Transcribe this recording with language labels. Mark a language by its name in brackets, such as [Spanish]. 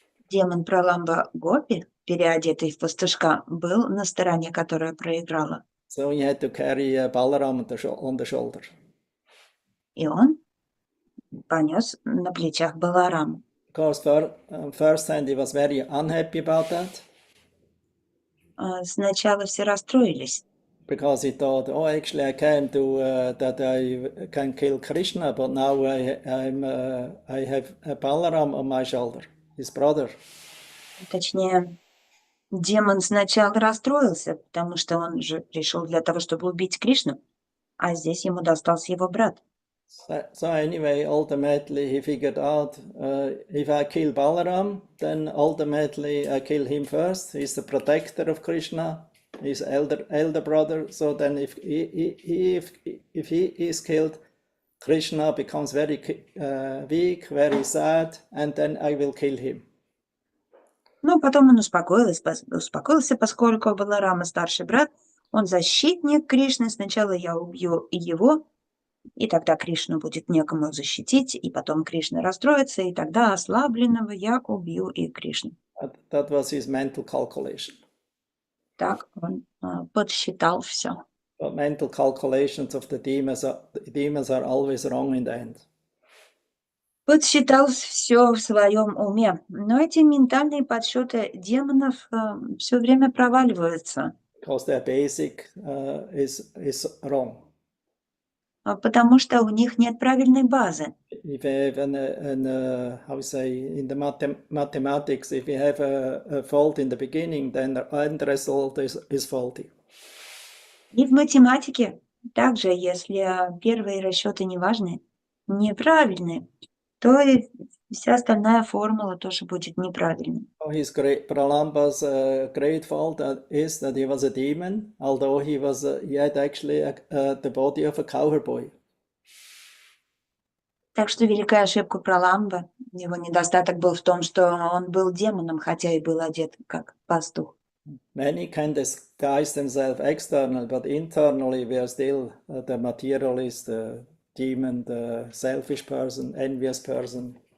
[Russian] Демон Праламба Гопи, переодетый в пастушка, был на стороне, которая проиграла. [English] So he had to carry Balaram on the shoulder. [Russian] И он понес на плечах Балараму. [English] Of course, first hand he was very unhappy about that [Russian] Сначала все расстроились, [English] because he thought, oh, actually I came to that I can kill Krishna, but now I have Balaram on my shoulder, his brother. [Russian] точнее, демон сначала расстроился, потому что он же пришел для того, чтобы убить Кришну, а здесь ему достался его брат. [English] So anyway, ultimately he figured out if I kill Balaram, then ultimately I kill him first. He's the protector of Krishna, his elder brother. So then if he is killed, Krishna becomes very weak, very sad, and then I will kill him. [Russian] Но потом он успокоился, поскольку Баларама старший брат, он защитник Кришны, сначала я убью его, и тогда Кришну будет некому защитить, и потом Кришна расстроится, и тогда ослабленного я убью и Кришну. [English] That was his mental calculation. [Russian] Так он подсчитал все. [English] But mental calculations of the demons are always wrong in the end. [Russian] Подсчитал все в своем уме. Но эти ментальные подсчеты демонов все время проваливаются. [English] Because their basic is wrong. [Russian] Потому что у них нет правильной базы. [English] If you have how say in the mathematics, if you have a fault in the beginning, then the end result is faulty. [Russian] И в математике также, если первые расчеты неправильные, то и вся остальная формула тоже будет неправильной. [English] Pralamba's great fault is that he was a demon, although he had actually the body of a cowboy. [Russian] Так что великая ошибка Праламба, его недостаток был в том, что он был демоном, хотя и был одет как пастух. [English] Many can disguise themselves externally, but internally we are still the materialist, the demon, the selfish person, envious person.